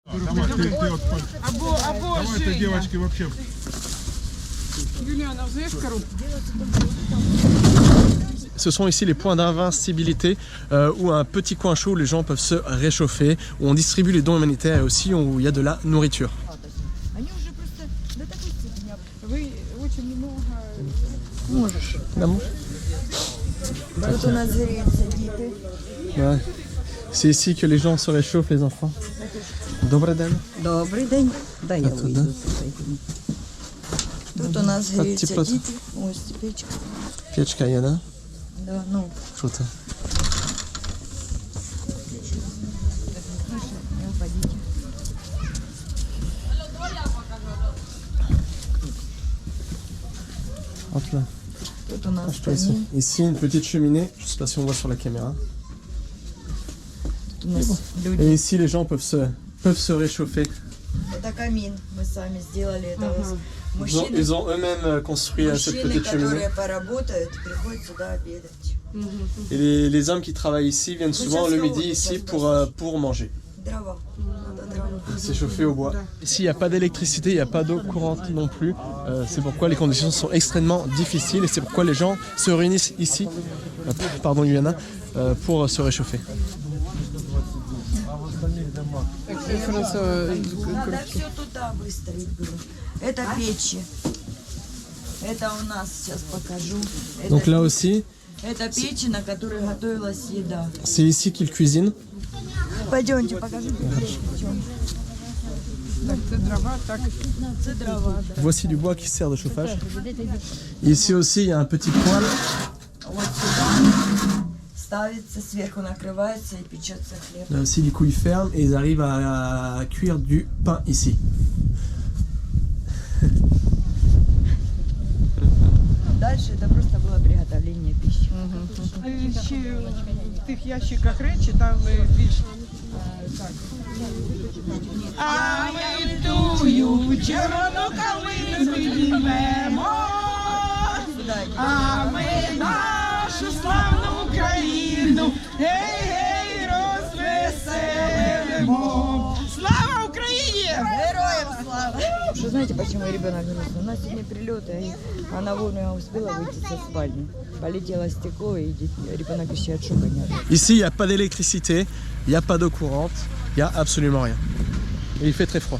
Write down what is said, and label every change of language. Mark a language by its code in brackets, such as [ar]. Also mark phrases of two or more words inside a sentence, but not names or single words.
[uk] Юліана, взяєш коробку? [fr] Ce sont ici les points d'invincibilité où un petit coin chaud où les gens peuvent se réchauffer, où on distribue les dons humanitaires et aussi où il y a de la nourriture. [uk] Ви дуже много... Можеш. Тут у нас гріються діти. [fr] Ouais. C'est ici que les gens se réchauffent, les enfants. [uk] Добрий день. Добрий день. Дай я А тут, вийду. Тут у нас А, гріються типу- діти. Ось печка. Печка є, да? [ru] Да, ну, [uk] Що це? [fr] Hop là. [uk] тут у нас [fr] Ici. [uk] камін. [fr] Ici, une petite cheminée. Je sais pas si on voit sur la caméra. [uk] Тут у нас люди. [fr] Et ici, les gens peuvent se réchauffer. [ru] Это камин. Мы сами сделали это. Мужчины, [fr] Ils ont eux-mêmes construit cette [ru] мужчины, [fr] petite cheminée. [ru] которые поработают, приходят сюда обедать. [fr] Et les hommes qui travaillent ici viennent souvent le midi ici pour manger. [ru] Дрова. Надо дрова. [fr] S'échauffer au bois. Ici, il n'y a pas d'électricité, il n'y a pas d'eau courante non plus. C'est pourquoi les conditions sont extrêmement difficiles et c'est pourquoi les gens se réunissent ici, pardon Yuliana, pour se réchauffer. [ru] Надо все туда выставить было. Это печи. Это у нас, сейчас покажу. [fr] Donc là aussi, [ru] Это печи, на которой готовилась еда. [fr] c'est ici qu'ils cuisinent. [ru] Пойдемте, покажите. [uk] Так, це дрова, так. [ru] Это дрова. Да. [fr] Voici du bois qui sert de chauffage. Ici aussi, il y a un petit poêle. [ru] Вот сюда ставится, сверху накрывается и печется хлеб. [fr] Là aussi, du coup, ils ferment et ils arrivent à cuire du pain ici. [ru] Дальше это просто было приготовление пищи. [uk] Ще в тих ящиках речі, там більш... Так. А ми тую червону калину підіймемо, а ми нашу славну Україну, гей-гей, розвеселимо. Слава Україні! Героям слава! [ru] Что знаете, почему ребенок грустный? У нас сегодня прилеты, а она вовремя успела выйти со спальни. Полетело стекло, и ребенок еще от шока не отошел. [fr] Ici, il n'y a pas d'électricité, il n'y a pas d'eau courante, il n'y a absolument rien. Et il fait très froid.